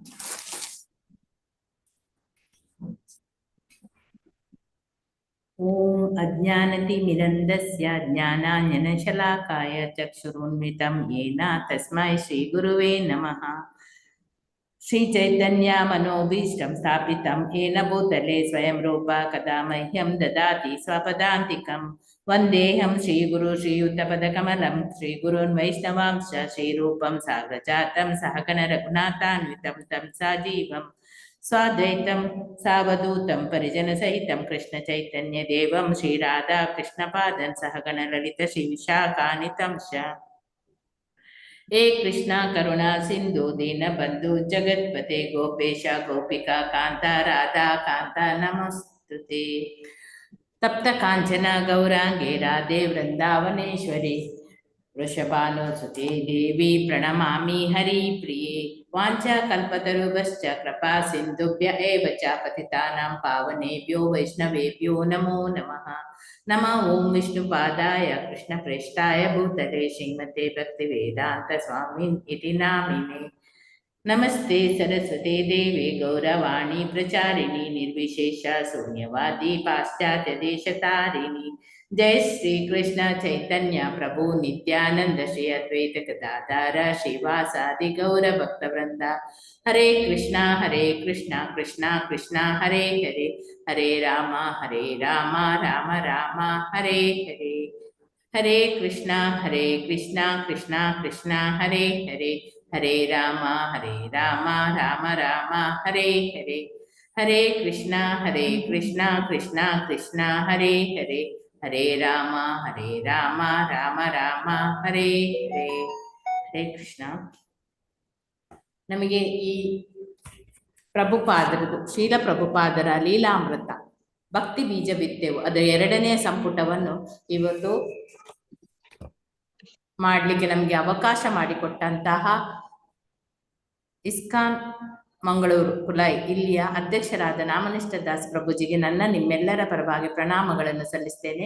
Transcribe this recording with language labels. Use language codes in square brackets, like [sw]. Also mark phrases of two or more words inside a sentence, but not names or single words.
[sa] ಓಂ ಅಜ್ಞಾನತಿಮಿರಂಧಸ್ಯ ಜ್ಞಾನಾಂಜನಶಲಾಕಾಯ ಚಕ್ಷುರುನ್ಮಿತಂ ಯೇನ ತಸ್ಮೈ ಶ್ರೀ ಗುರುವೇ ನಮಃ. ಶ್ರೀ ಚೈತನ್ಯ ಮನೋಭೀಷ್ಟಂ ಸ್ಥಾಪಿತಂ ಯೇನ ಭೂತಲೆ ಸ್ವಯಂ ರೂಪ ಕದಾ ಮಹ್ಯಂ ದದಾತಿ ಸ್ವಪದಾಂತಿಕಂ. ವಂದೇಹಂ ಶ್ರೀ ಗುರು ಶ್ರೀಯುತಪದಕಮಲಂ ಶ್ರೀ ಗುರುನ್ ವೈಷ್ಣವಾಂಶ ಶ್ರೀರೂಪಂ ಸಾಗ್ರಜಾತಂ ಸಹಗಣ ರಘುನಾಥಾನ್ವಿತಂ ತಂ ಸಜೀವಂ ಸ್ವಾದ್ವೈತಂ ಸಾವಧೂತಂ ಪರಿಜನ ಸಹಿತಂ ಕೃಷ್ಣ ಚೈತನ್ಯ ದೇವಂ ಶ್ರೀ ರಾಧಾ ಕೃಷ್ಣ ಪಾದಂ ಸಹಗಣ ಲಲಿತ ಶ್ರೀ ವಿಶಾಖಾನಿತಂ ಶ. ಹೇ ಕೃಷ್ಣ ಕರುಣಾ ಸಿಂಧು ದೀನ ಬಂಧು ಜಗತ್ಪತೆ ಗೋಪೇಶ ಗೋಪಿಕಾ ಕಾಂತ ರಾಧಾ ಕಾಂತ ನಮಸ್ತುತೆ. ತಪ್ತ ಕಾಂಚನ ಗೌರಾಂಗೆ ರಾಧೆ ವೃಂದಾವನೇಶ್ವರಿ ವೃಷಭಾನುಸುತೆ ದೇವಿ ಪ್ರಣಮಾಮಿ ಹರಿ ಪ್ರಿಯೆ. ವಾಂಛಾ ಕಲ್ಪತರುಭ್ಯಶ್ಚ ಕೃಪಾ ಸಿಂಧುಭ್ಯ ಏವ ಚ ಪತಿತಾನಾಂ ಪಾವನೇಭ್ಯೋ ವೈಷ್ಣವೇಭ್ಯೋ ನಮೋ ನಮಃ. ನಮಃ ಓಂ ವಿಷ್ಣುಪಾದಾಯ ಕೃಷ್ಣ ಪ್ರೇಷ್ಠಾಯ ಭೂತಲೆ ಶ್ರೀಮತೆ ಭಕ್ತಿವೇದಾಂತ ಸ್ವಾಮಿನ್ ಇತಿ ನಾಮಿನೆ. ನಮಸ್ತೆ ಸರಸ್ವತಿ ದೇವಿ ಗೌರವಾಣಿ ಪ್ರಚಾರಿಣಿ ನಿರ್ವಿಶೇಷ ಶೂನ್ಯವಾದಿ ಪಾಶ್ಚಾತ್ಯ ದೇಶತಾರಿಣಿ. ಜಯ ಶ್ರೀ ಕೃಷ್ಣ ಚೈತನ್ಯ ಪ್ರಭು ನಿತ್ಯಾನಂದ ಶ್ರೀ ಅದ್ವೈತ ಗದಾಧರ ಶ್ರೀವಾಸಾದಿ ಗೌರ ಭಕ್ತ ವೃಂದ. ಹರೇ ಕೃಷ್ಣ ಕೃಷ್ಣ ಕೃಷ್ಣ ಹರೇ ಹರೇ ಹರೇ ರಾಮ ರಾಮ ರಾಮ ಹರೇ ಹರೇ. ಹರೇ ಕೃಷ್ಣ ಕೃಷ್ಣ ಕೃಷ್ಣ ಹರೇ ಹರೇ ಹರೇ ರಾಮ ರಾಮ ರಾಮ ಹರೇ ಹರೇ ಹರೇ ಕೃಷ್ಣ ಕೃಷ್ಣ ಕೃಷ್ಣ ಹರೇ ಹರೇ ಹರೇ ರಾಮ ರಾಮ ರಾಮ ಹರೇ ಹರೇ. ಹರೇ ಕೃಷ್ಣ. [kn] ನಮಗೆ ಈ ಪ್ರಭುಪಾದರದು ಶೀಲ ಪ್ರಭುಪಾದರ ಲೀಲಾಮೃತ ಭಕ್ತಿ ಬೀಜ ಬಿತ್ತೆವು ಅದರ 2ನೇ ಸಂಪುಟವನ್ನು ಇವತ್ತು ಮಾಡಲಿಕ್ಕೆ ನಮಗೆ ಅವಕಾಶ ಮಾಡಿಕೊಟ್ಟಂತಹ ಇಸ್ಕಾನ್ ಮಂಗಳೂರು ಕುಲಾಯಿ ಇಲ್ಲಿಯ ಅಧ್ಯಕ್ಷರಾದ ನಾಮನಿಷ್ಠ ದಾಸ್ ಪ್ರಭುಜಿಗೆ ನನ್ನ ನಿಮ್ಮೆಲ್ಲರ ಪರವಾಗಿ ಪ್ರಣಾಮಗಳನ್ನು ಸಲ್ಲಿಸ್ತೇನೆ.